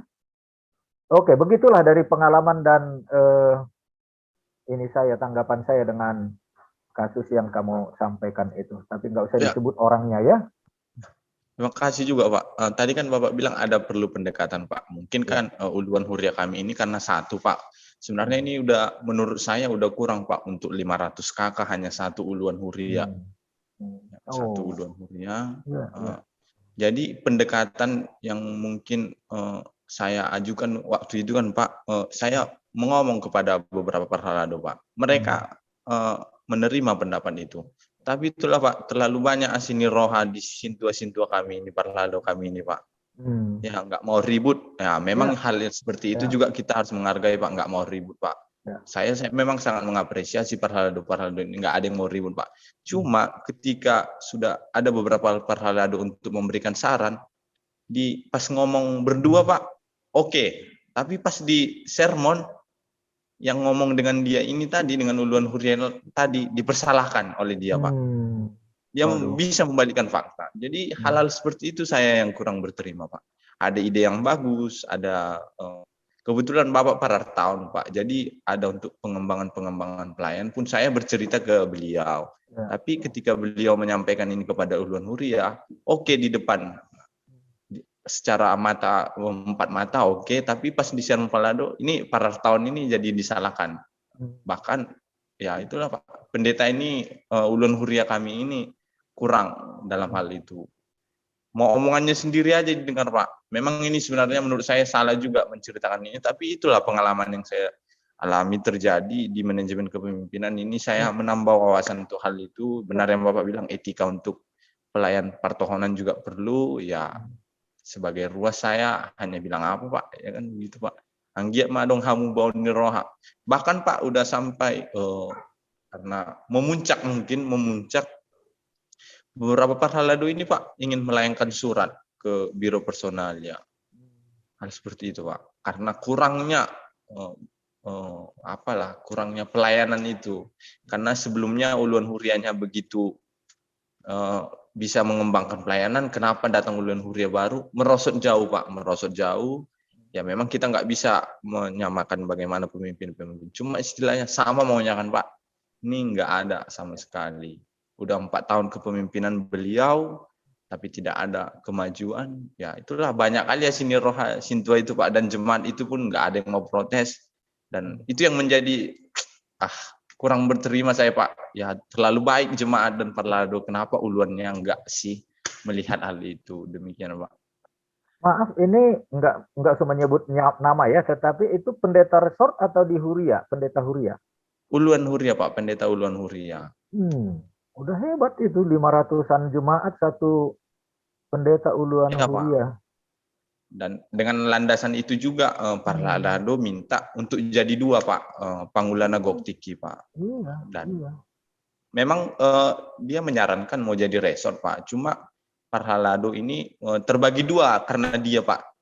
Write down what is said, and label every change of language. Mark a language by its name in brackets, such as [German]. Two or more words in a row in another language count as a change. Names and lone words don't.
[Indonesian] Oke, begitulah dari pengalaman dan ini tanggapan saya dengan kasus yang kamu sampaikan itu. Tapi nggak usah Ya. disebut orangnya ya. Terima kasih juga Pak. Tadi kan Bapak bilang ada perlu pendekatan Pak. Mungkin kan [Batak Toba] uluan huria [Indonesian] kami ini karena satu Pak. Sebenarnya ini udah menurut saya udah kurang Pak untuk 500 kakak hanya satu [Batak Toba] uluan huria. Satu uluan huria. [Indonesian] Jadi pendekatan yang mungkin saya ajukan waktu itu kan Pak, saya mengomong kepada beberapa parhalado Pak. Mereka menerima pendapat itu. Tapi itulah Pak, terlalu banyak [Batak Toba] asini roha [Indonesian] di sintua-sintua kami ini, parhalado kami ini Pak. Ya nggak mau ribut. Ya memang hal yang seperti itu juga kita harus menghargai Pak, nggak mau ribut Pak. Saya memang sangat mengapresiasi parhalado ini, nggak ada yang mau ribut Pak. Cuma ketika sudah ada beberapa parhalado untuk memberikan saran, pas ngomong berdua Pak, oke. Tapi pas di sermon, yang ngomong dengan dia ini tadi, dengan [Batak Toba] uluan huria [Indonesian] tadi, dipersalahkan oleh dia Pak. Dia bisa membalikan fakta. Jadi hal-hal seperti itu saya yang kurang berterima Pak. Ada ide yang bagus, ada kebetulan Bapak Parartaun Pak. Jadi ada untuk pengembangan pelayan pun saya bercerita ke beliau. Tapi ketika beliau menyampaikan ini kepada [Batak Toba] uluan huria, [Indonesian] oke di depan. Secara mata, empat mata oke, tapi pas di sermon parhalado ini Parartaun ini jadi disalahkan. Bahkan ya itulah Pak, pendeta ini [Batak Toba] uluan huria [Indonesian] kami ini kurang dalam hal itu. Mau omongannya sendiri aja didengar Pak. Memang ini sebenarnya menurut saya salah juga menceritakan ini, tapi itulah pengalaman yang saya alami terjadi di manajemen kepemimpinan ini. Saya menambah wawasan untuk hal itu. Benar yang Bapak bilang, etika untuk pelayan partohonan juga perlu ya. Sebagai ruas saya hanya bilang apa Pak, ya kan gitu Pak. [Batak Toba] Anggiat madong hamu bau niroha. [Indonesian] Bahkan Pak udah sampai karena memuncak beberapa parhalado ini Pak ingin melayangkan surat ke biro personalia. Hal seperti itu Pak. Karena kurangnya kurangnya pelayanan itu. Karena sebelumnya [Batak Toba] uluan hurianya [Indonesian] begitu bisa mengembangkan pelayanan, kenapa datang [Batak Toba] uluan huria [Indonesian] baru? Merosot jauh Pak, merosot jauh. Ya memang kita nggak bisa menyamakan bagaimana pemimpin. Cuma istilahnya sama maunya kan Pak. Ini nggak ada sama sekali. Udah 4 tahun kepemimpinan beliau, tapi tidak ada kemajuan. Ya itulah banyak kali ya [Batak Toba] sini roha [Indonesian] sintua itu Pak, dan jemaat itu pun nggak ada yang mau protes. Dan itu yang menjadi kurang berterima saya Pak. Ya terlalu baik jemaat dan parhalado, kenapa uluannya enggak sih melihat hal itu. Demikian Pak. Maaf, ini enggak usah menyebut nama ya, tetapi itu pendeta resort atau di huria, [Batak Toba] pendeta huria? Uluan huria Pak, pendeta uluan huria. [Indonesian] Udah hebat itu, 500-an jemaat satu pendeta [Batak Toba] uluan huria. [Indonesian] Pak. Dan dengan landasan itu juga parhalado minta untuk jadi 2 Pak, Panggulana Goktiki Pak. Dan memang dia menyarankan mau jadi resort Pak. Cuma parhalado ini terbagi 2 karena dia Pak.